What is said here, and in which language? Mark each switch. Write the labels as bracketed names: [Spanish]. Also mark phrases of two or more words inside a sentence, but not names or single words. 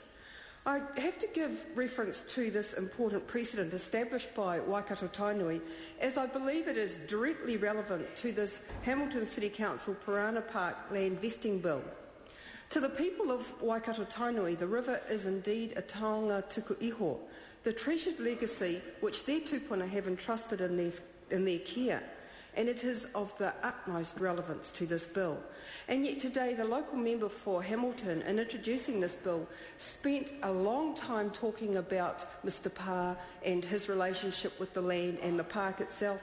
[English] I have to give reference to this important precedent established by Waikato Tainui, as I believe it is directly relevant to this Hamilton City Council Parana Park land vesting bill. To the people of Waikato Tainui, the river is indeed a [Māori] taonga tuku iho, [English] the treasured legacy which their tupuna have entrusted in their care, and it is of the utmost relevance to this bill. And yet today the local member for Hamilton, in introducing this bill, spent a long time talking about Mr Parr and his relationship with the land and the park itself.